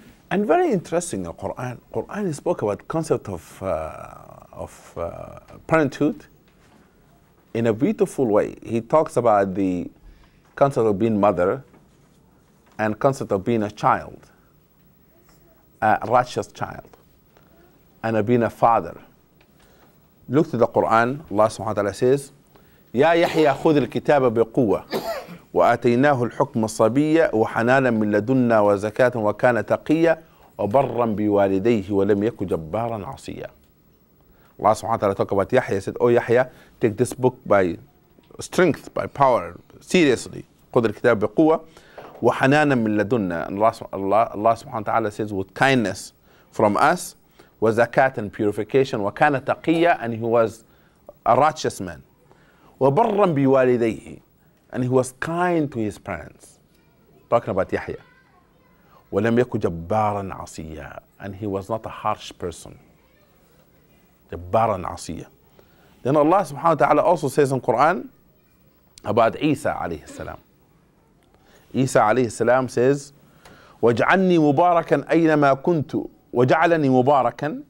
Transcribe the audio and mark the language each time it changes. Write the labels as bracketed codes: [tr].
[en] And very interesting in the Qur'an. Qur'an spoke about concept of parenthood in a beautiful way. He talks about the concept of being mother and concept of being a child, a righteous child, and of being a father. Look to the Quran. Allah subhanahu wa ta'ala says, [ar] يا يحيى خذ الكتاب بقوة وآتيناه الحكم الصبية وحنانا من لدنا وزكاة وكان تقيا وبرا بوالديه ولم يكن جبارا عصيا. [en] Allah subhanahu wa ta'ala talk about Yahya. He said, oh Yahya, take this book by strength, by power, seriously. [ar] خذ الكتاب بقوة وحنانا من لدنا. [en] And Allah subhanahu wa ta'ala says, with kindness from us, [ar] وزكاة [en] and purification, [ar] وكان تقيا, [en] and he was a righteous man. [ar] وبرا بوالديه, [en] and he was kind to his parents. Talking about Yahya. [ar] ولم يكن جبارا عصيا, [en] and he was not a harsh person. [ar] جبارا عصيا. [en] Then Allah subhanahu wa ta'ala also says in Quran about Isa alayhi salam. Isa alayhi salam says, [ar] وَاجْعَلْنِي مُبَارَكًا أَيْنَمَا كُنْتُ وَجَعَلَنِي مُبَارَكًا.